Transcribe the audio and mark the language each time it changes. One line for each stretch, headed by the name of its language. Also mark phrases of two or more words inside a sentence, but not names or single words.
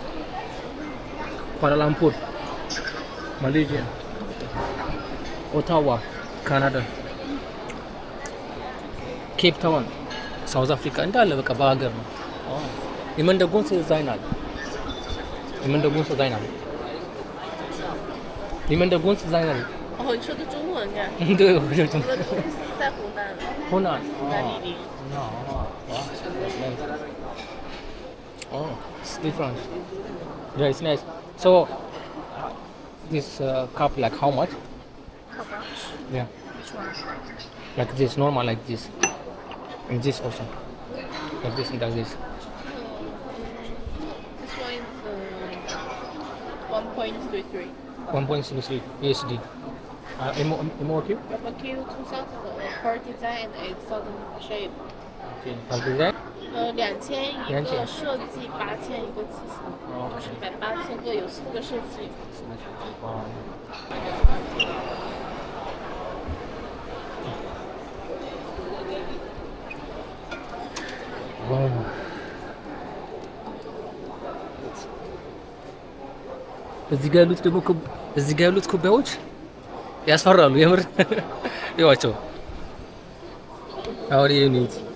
Amharic: ኳላላምፑር ማሌዥያ፣ ኦታዋ ካናዳ፣ ኬፕ ታውን ሳውዝ አፍሪካ እንዳለ በቃ በሀገር ነው። የመንደጎን ዛይናል የመንደጎን ዛይናል የመንደጎን ዛይናል
Chinese: 哦，你说的中文啊？对，我就中我的公司在湖南，湖南湖南醴陵。
English: Oh, it's different. Yeah, it's nice. So, this cup, like how much? How much? Yeah, Which one? like this, normal, like this, and this also, like this and like this. This one is 1.33. 1.33 USD. MOQ? Barbecue 2,000 per design and 8,000 shape. Okay. How is that?
Chinese: 2000 一 2000 个设计，8000一个机型，就是18000个，有4个设计。 Wow.
Amharic: እዚህ ጋር ያሉት ኩባያዎች ያስፈራሉ የምር ይዋቸው። አሁን ይሄን ይዩት